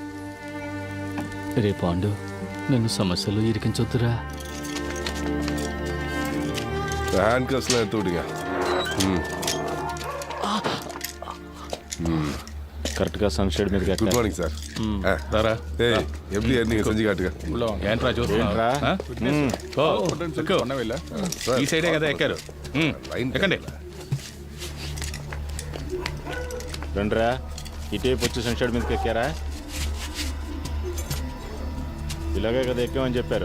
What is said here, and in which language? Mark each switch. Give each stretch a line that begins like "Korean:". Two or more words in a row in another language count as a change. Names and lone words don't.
Telugu: రే పాండు, నన్ను సమస్యలో ఇరికించొద్దురా. కరెక్ట్గా సన్షేడ్ మీద.
English: good morning sir.
Telugu: రారా.
Tamil: எப்படி நீங்க செஞ்சு காட்டுங்க.
Telugu: ఏంట్రా చూస్తున్నా? ఈ సైడే కదా ఎక్కారు. ఎక్కండి. రండిరా, ఇటేపు వచ్చి సన్షేడ్ మీదకి ఎక్కారా? ఇలాగే కదా ఎక్కామని చెప్పారు.